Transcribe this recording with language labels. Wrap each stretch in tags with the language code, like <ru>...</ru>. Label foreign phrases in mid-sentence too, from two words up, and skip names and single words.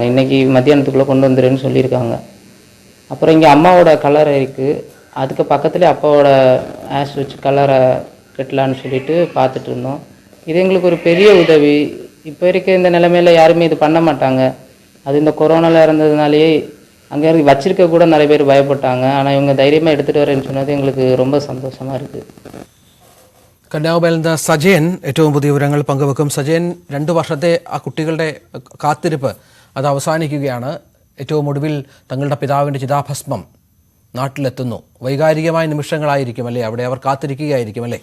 <ta>இன்றைக்கி மத்தியானத்துக்குள்ளே கொண்டு வந்துடுன்னு சொல்லியிருக்காங்க. அப்புறம் இங்கே அம்மாவோட கலரை இருக்குது, அதுக்கு பக்கத்துலேயே அப்பாவோட ஆஷ் வச்சு கலரை கட்டலான்னு சொல்லிட்டு பார்த்துட்டு இருந்தோம். இது எங்களுக்கு ஒரு பெரிய உதவி. இப்போ இருக்க இந்த நிலைமையில் யாருமே இது பண்ண மாட்டாங்க. அது இந்த கொரோனாவில் இருந்ததுனாலேயே அங்கே வச்சிருக்க கூட நிறைய பேர் பயப்பட்டாங்க. ஆனால் இவங்க தைரியமாக எடுத்துகிட்டு வரேன்னு சொன்னது எங்களுக்கு ரொம்ப சந்தோஷமாக இருக்குது.</ta> <ml>കന്യാകുമാരിയിൽ നിന്ന് സജയൻ ഏറ്റവും പുതിയ വിവരങ്ങൾ പങ്കുവെക്കും. സജയൻ, 2 വർഷത്തെ ആ കുട്ടികളുടെ കാത്തിരിപ്പ് അത് അവസാനിക്കുകയാണ്. ഏറ്റവും ഒടുവിൽ തങ്ങളുടെ പിതാവിൻ്റെ ചിതാഭസ്മം നാട്ടിലെത്തുന്നു. വൈകാരികമായ നിമിഷങ്ങളായിരിക്കും അല്ലേ, അവിടെ അവർ കാത്തിരിക്കുകയായിരിക്കും അല്ലേ?</ml>